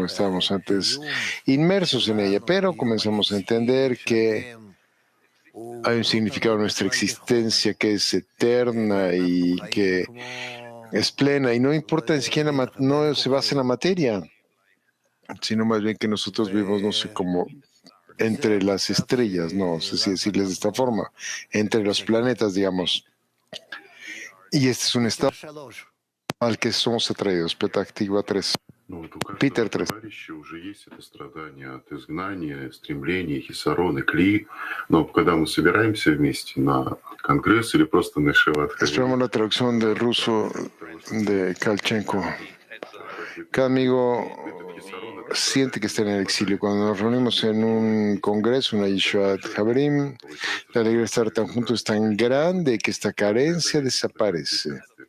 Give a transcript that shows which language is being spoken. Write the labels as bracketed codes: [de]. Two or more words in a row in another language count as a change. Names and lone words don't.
[es] estábamos antes inmersos en ella, pero comenzamos a entender que hay un significado en nuestra existencia que es eterna y que es plena, y no importa ni siquiera, no se basa en la materia, sino más bien que nosotros vivimos, no sé cómo, entre las estrellas, no sé si decirles de esta forma, entre los planetas, digamos. Y este es un estado al que somos atraídos. Petactiva 3. Питер 3. [ru] Уже есть это страдание от изгнания, стремления, хисарон и кли. Но когда мы собираемся вместе на конгресс или просто на Шиват... [es] Esperamos la traducción del ruso de Kalchenko. Cada amigo siente que está en el exilio. Cuando nos reunimos en un congreso, una [he] ישיבת חברים, [es] la alegría de estar tan juntos es tan grande que esta carencia desaparece.